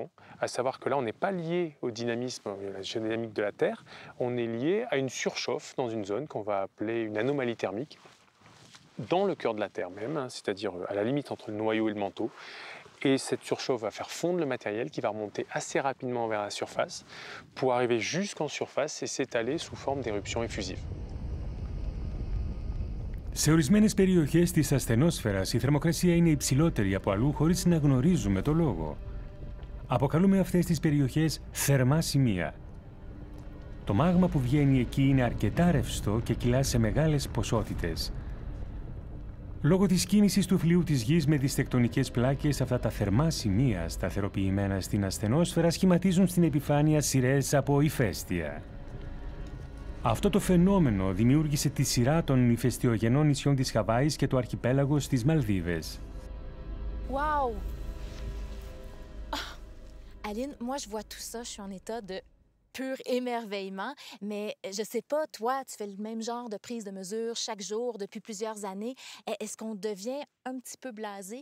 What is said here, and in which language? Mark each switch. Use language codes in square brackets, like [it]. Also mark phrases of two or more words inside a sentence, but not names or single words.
[fr] À savoir que là, on n'est pas lié au dynamisme, à la géodynamique de la Terre, on est lié à une surchauffe dans une zone qu'on va appeler une anomalie thermique, dans le cœur de la Terre même, hein, c'est-à-dire à la limite entre le noyau et le manteau. Et cette surchauffe va faire fondre le matériel qui va remonter assez rapidement vers la surface pour arriver jusqu'en surface et s'étaler sous forme d'éruption effusive. [el] Σε ορισμένες περιοχές της ασθενόσφαιρας η θερμοκρασία είναι υψηλότερη από αλλού χωρίς να γνωρίζουμε το λόγο. Αποκαλούμε αυτές τις περιοχές θερμά σημεία. Το μάγμα που βγαίνει εκεί είναι αρκετά ρευστό και κυλά σε μεγάλες ποσότητες. Λόγω της κίνησης του φλοιού της γης με τις τεκτονικές πλάκες, αυτά τα θερμά σημεία σταθεροποιημένα στην ασθενόσφαιρα σχηματίζουν στην επιφάνεια σειρές από ηφαίστεια. Αυτό το φαινόμενο δημιούργησε τη σειρά των ηφαιστειογενών νησιών της Χαβάης και του αρχιπέλαγος στις Μαλδίβες. Wow! [fr] Aline, moi, je vois tout ça, je suis en état de pur émerveillement, mais je sais pas, toi, tu fais le même genre de prise de mesure chaque jour depuis plusieurs années. Est-ce qu'on devient un petit peu blasé?